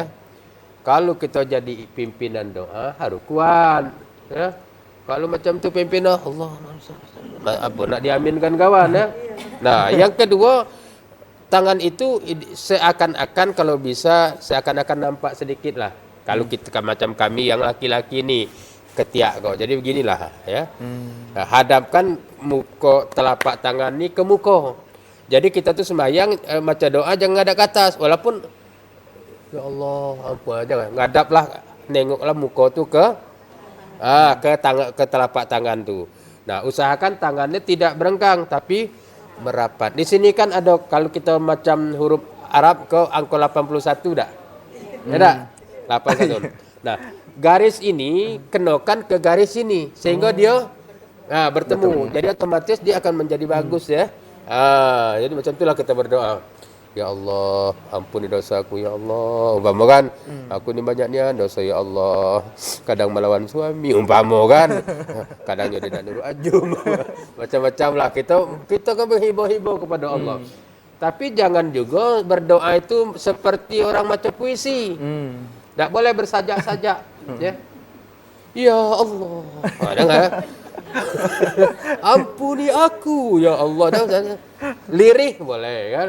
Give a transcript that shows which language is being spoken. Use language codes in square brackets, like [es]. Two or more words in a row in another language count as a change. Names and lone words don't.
[ms] Kalau kita jadi pimpinan doa harus kuat, ya. Kalau macam tu pimpinan Allah, apa nak diaminkan kawan, ya. Nah, yang kedua, tangan itu seakan-akan kalau bisa seakan-akan nampak sedikit lah. Kalau kita macam kami yang laki-laki ni ketiak kau. Jadi beginilah, ya. Hadapkan muka telapak tangan ni ke muka. Jadi kita tu sembahyang baca doa jangan ngadap ke atas, walaupun ya Allah apa jangan ngadaplah, nengoklah muka tu ke telapak tangan tu. Nah, usahakan tangannya tidak berenggang tapi merapat. Di sini kan ada, kalau kita macam huruf Arab ke angka 81 dah. Ada 81. Nah, garis ini kenakan ke garis ini sehingga dia Nah, bertemu. Jadi otomatis dia akan menjadi bagus ya. Jadi macam itulah kita berdoa. Ya Allah, ampuni dosaku ya Allah. Umpama kan, aku ni banyaknya dosa ya Allah. Kadang melawan suami, umpama kan. Kadang jadi tak nurut ajum. Macam-macam lah. Kita kan berhibau-hibau kepada Allah. Tapi jangan juga berdoa itu seperti orang baca puisi. Tak boleh bersajak-sajak. Ya. Ya Allah. Dengar. Ampuni aku ya Allah. Lirih boleh kan.